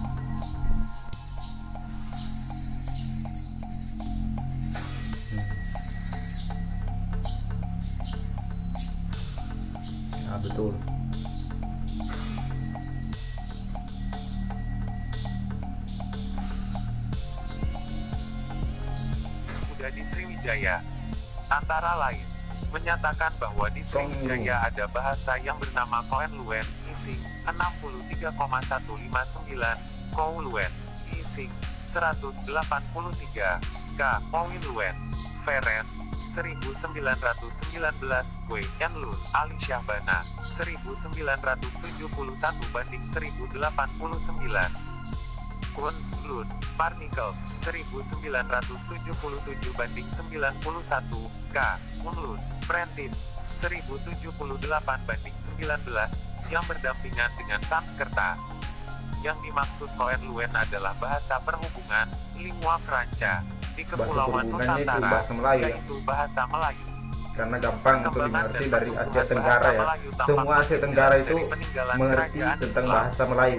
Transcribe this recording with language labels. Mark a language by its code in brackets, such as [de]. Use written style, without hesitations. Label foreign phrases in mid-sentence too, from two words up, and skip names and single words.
[id] Nah, betul. Di Sriwijaya, antara lain, menyatakan bahwa di Sriwijaya ada bahasa yang bernama Koen Luen, Ising, 63,159, Kou Luen, Ising, 183, K. Oin Luen, Feren, 1919, Kue Yan Lun, Ali Syahbana, 1971 banding 1089. Kun Lun, Parnikel, 1977 banding 91, K. Unlun, Prentice, 1078 banding 19, yang berdampingan dengan Sanskerta. Yang dimaksud Koen Luen adalah bahasa perhubungan, [it] lingua franca, [id] di Kepulauan Nusantara, yaitu bahasa Melayu. Karena gampang untuk dimengerti dari Asia Tenggara ya. Semua Asia Tenggara itu mengerti tentang bahasa Melayu.